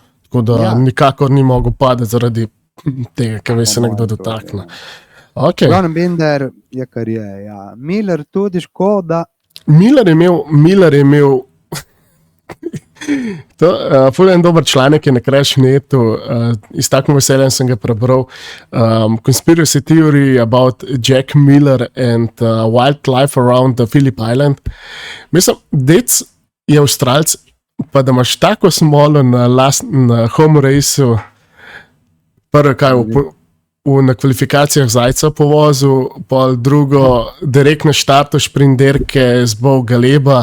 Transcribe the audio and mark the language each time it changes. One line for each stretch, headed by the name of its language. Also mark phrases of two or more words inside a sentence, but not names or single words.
Slovenian: Tako da nikakor ni mogel padeti zaradi tega, ker se nekdo dotakne. Okay. Glavnem Binder je kar je, ja. Miller tudi škoda. Miller je imel ful en dober članek je na Crashnetu, iz takšnega veselja sem ga prebral.
English: Conspiracy theory about Jack Miller and wildlife around the Phillip Island.
Slovenian: Mislim, dec je Avstralc, pa da imaš tako smolo na
English: home raceu,
Slovenian: prvo kaj na kvalifikacijah Zajca povozil, pol drugo direkt na štartu šprinterke z Bo Galeba.